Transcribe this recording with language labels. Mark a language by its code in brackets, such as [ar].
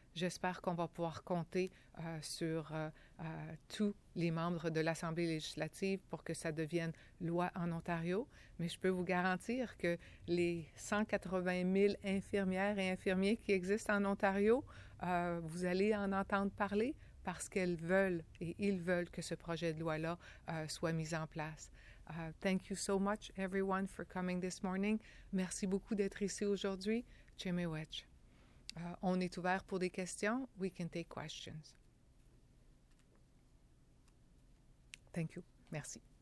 [fr] J'espère qu'on va pouvoir compter sur tous les membres de l'Assemblée législative pour que ça devienne loi en Ontario. Mais je peux vous garantir que les 180 000 infirmières et infirmiers qui existent en Ontario, vous allez en entendre parler parce qu'elles veulent et ils veulent que ce projet de loi-là soit mis en place. [en] Thank you so much, everyone, for coming this morning. [fr] Merci beaucoup d'être ici aujourd'hui. Chemewech. On est ouvert pour des questions. [en] We can take questions. Thank you. [fr] Merci.